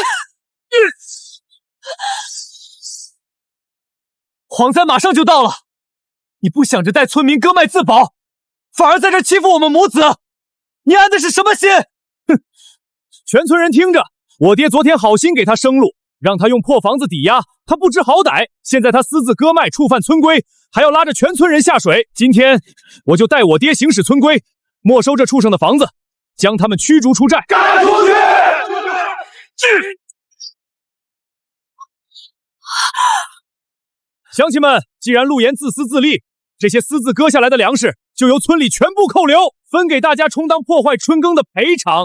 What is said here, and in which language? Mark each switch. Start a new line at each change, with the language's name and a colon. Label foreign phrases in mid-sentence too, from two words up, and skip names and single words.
Chinese: 蝗災馬上就到了，你不想着帶村民割麥自保，反而在這欺負我們母子，你安的是什麼心？哼！全村人听着，我爹昨天好心給他生路，讓他用破房子抵押，他不知好歹，現在他私自割麥，觸犯村規，還要拉着全村人下水。今天我就代我爹行使村規，沒收這畜生的房子，將他們驅逐出寨。趕出去！鄉親們，既然陸岩自私自利，這些私自割下來的糧食就由村裡全部扣留，分給大家充當破壞春耕的賠償。